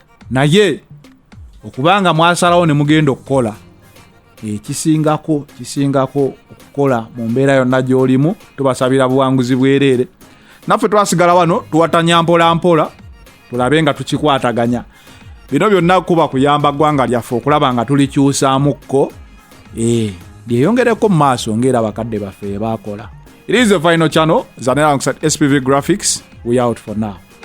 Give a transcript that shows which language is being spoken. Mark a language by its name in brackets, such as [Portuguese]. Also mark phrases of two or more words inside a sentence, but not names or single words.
[Ganda] Naye okubanga mwasalawo ne mugenda okukola, eh, kisingako, kisingako okukola mu mbeera yonna gy'olimu, tubasabira buwanguzi bwereere. Naffe twasigala wano, tuwatanya mpola mpola, tulabe nga tukikwataganya. Bino byonna kuba kuyamba ggwanga lyaffe okulaba nga tulikyusaamukko, eh, lyeyongereko mu maaso ng'era bakadde baffe bye baakola. [English] It is The Final Channel, Zanera alongside S P V Graphics. We out for now.